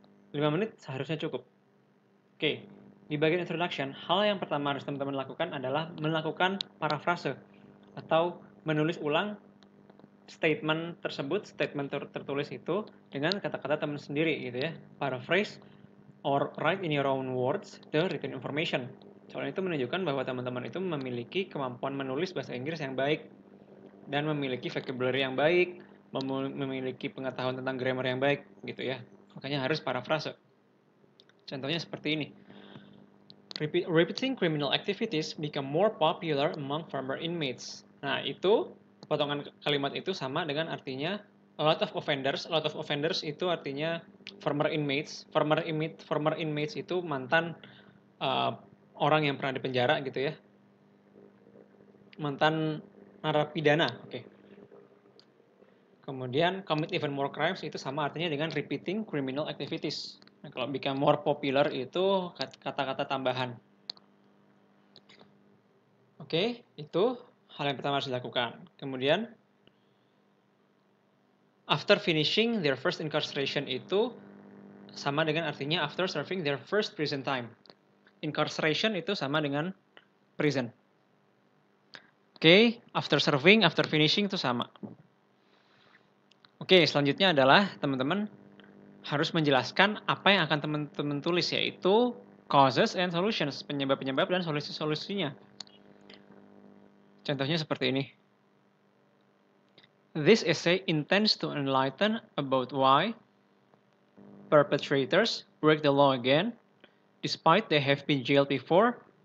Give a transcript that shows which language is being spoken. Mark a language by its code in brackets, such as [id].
[id] 5 menit seharusnya cukup. Oke, di bagian introduction, hal yang pertama harus teman-teman lakukan adalah melakukan parafrase atau menulis ulang statement tersebut, statement tertulis itu dengan kata-kata teman sendiri gitu ya. [en] Paraphrase or write in your own words the written information. [id] Soalnya itu menunjukkan bahwa teman-teman itu memiliki kemampuan menulis bahasa Inggris yang baik dan memiliki vocabulary yang baik, memiliki pengetahuan tentang grammar yang baik gitu ya. Makanya harus paraphrase. Contohnya seperti ini. [en] Repeating criminal activities become more popular among former inmates. [id] Nah, itu potongan kalimat itu sama dengan artinya a lot of offenders. [en] A lot of offenders itu artinya former inmates. [id] Former inmates itu mantan orang yang pernah dipenjara gitu ya. Mantan narapidana. Oke. Kemudian commit even more crimes itu sama artinya dengan repeating criminal activities. Nah, kalau become more popular itu kata-kata tambahan. Oke, itu hal yang pertama harus dilakukan. [en] Kemudian, after finishing their first incarceration itu sama dengan artinya after serving their first prison time. [id] Incarceration itu sama dengan prison. Oke, after serving, after finishing itu sama. Oke, selanjutnya adalah teman-teman harus menjelaskan apa yang akan teman-teman tulis, yaitu causes and solutions, penyebab-penyebab dan solusi-solusinya. Contohnya seperti ini. [en] This essay intends to enlighten about why perpetrators break the law again, despite they have been jailed before.